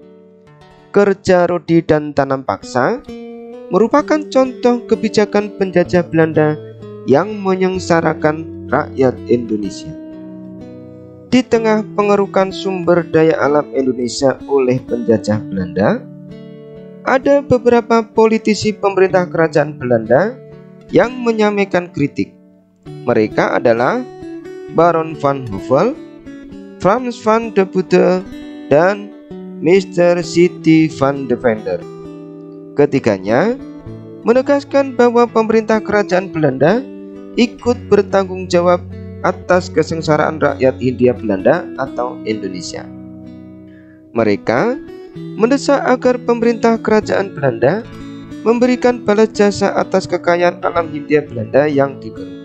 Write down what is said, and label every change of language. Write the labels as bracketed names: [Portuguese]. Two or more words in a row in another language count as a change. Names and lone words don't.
[Indonesian] Kerja rodi dan tanam paksa merupakan contoh kebijakan penjajah Belanda yang menyengsarakan rakyat Indonesia. Di tengah pengerukan sumber daya alam Indonesia oleh penjajah Belanda, ada beberapa politisi pemerintah kerajaan Belanda yang menyampaikan kritik. Mereka adalah Baron van Hövell, Frans van de Putte, dan Mr. City van Deventer. Ketiganya menegaskan bahwa pemerintah kerajaan Belanda ikut bertanggung jawab atas kesengsaraan rakyat Hindia Belanda atau Indonesia. Mereka mendesak agar pemerintah kerajaan Belanda memberikan balas jasa atas kekayaan alam Hindia Belanda yang digeruk.